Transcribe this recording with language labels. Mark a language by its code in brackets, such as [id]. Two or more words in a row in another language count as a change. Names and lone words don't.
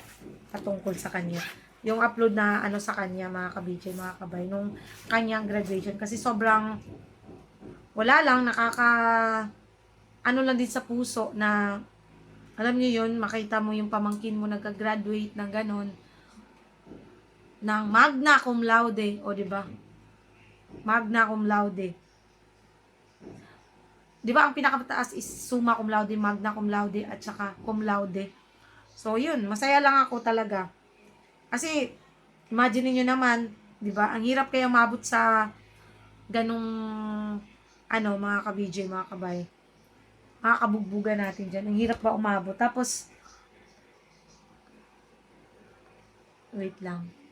[tl] Yung upload na sa kanya, mga ka-BJ, mga kabay, nung kanyang graduation. Kasi sobrang wala lang, lang din sa puso na, alam niyo yun, makita mo yung pamangkin mo nagka-graduate ng ganon, ng [la] magna cum laude, [tl] o diba? [la] Magna cum laude. [tl] Diba, ang pinakamataas is [la] summa cum laude, magna cum laude, [tl] at saka [la] cum laude. [tl] So, yun, masaya lang ako talaga. Kasi, imagine niyo naman, diba, ang hirap kaya mabot sa ganong, mga ka-BJ, mga kabay. Mga kabugbugan natin dyan. Ang hirap ba umabot? Tapos, wait lang.